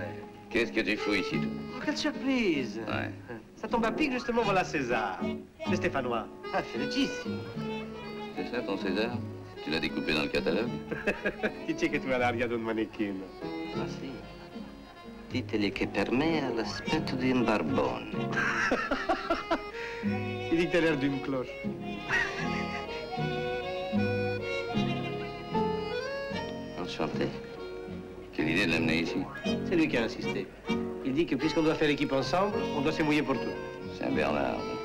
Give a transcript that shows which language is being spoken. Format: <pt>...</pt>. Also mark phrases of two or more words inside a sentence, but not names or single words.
<fr>Qu'est-ce que tu fous ici, toi? Oh, quelle surprise! Ouais. Ça tombe à pic, justement, voilà César. Le Stéphanois. Ah, felicissimo. C'est ça, ton César? Tu l'as découpé dans le catalogue?</fr> <it>Chi c'è che tu hai l'aria d'un mannequin? Ah, sì. Diteli che per me ha l'aspetto di un barbone.</it> <fr>Il dit que t'as l'air d'une cloche. Enchanté. Quelle idée de l'amener ici? C'est lui qui a insisté. Il dit que puisqu'on doit faire l'équipe ensemble, on doit se mouiller pour tout. Saint-Bernard.</fr>